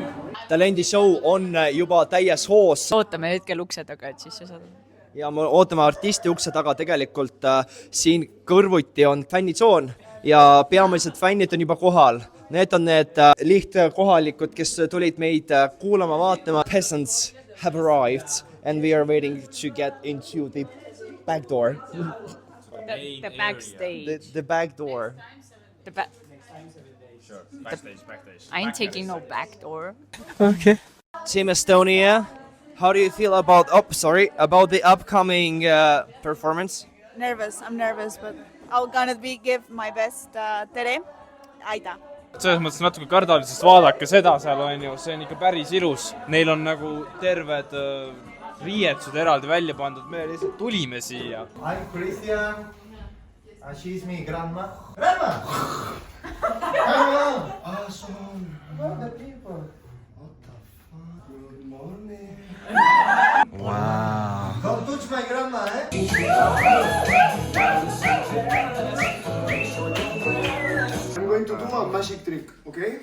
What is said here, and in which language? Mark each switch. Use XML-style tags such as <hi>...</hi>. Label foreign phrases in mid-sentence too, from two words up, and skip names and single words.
<et>Talendishow on juba täies hoos. Ootame hetkel ukse taga, et sisse saada. Ja me ootame artisti ukse taga. Tegelikult siin kõrvuti on fännitsoon ja peamised fännid on juba kohal. Need on need lihtkohalikud, kes tulid meid kuulama, vaatama.</et> <en>Peasants have arrived and we are waiting to get into the back door. The backstage. The back door. Backstage. I ain't taking no back door. Okay. Team Estonia, how do you feel about the upcoming performance? I'm nervous, but I'm gonna give my best.</en> <et>Tere, Aida. Selles mõttes natuke kardal, sest vaadake seda seal on ju, see on ikka päris ilus. Neil on nagu terved riietused eraldi välja pandud, me lihtsalt tulime siia.</et> <en>I'm Christian, and she's my grandma. Grandma! Grandma! Awesome. What the people? What the fuck? Good morning. Wow. Don't touch my grandma, eh? I'm going to do a magic trick, okay?</en>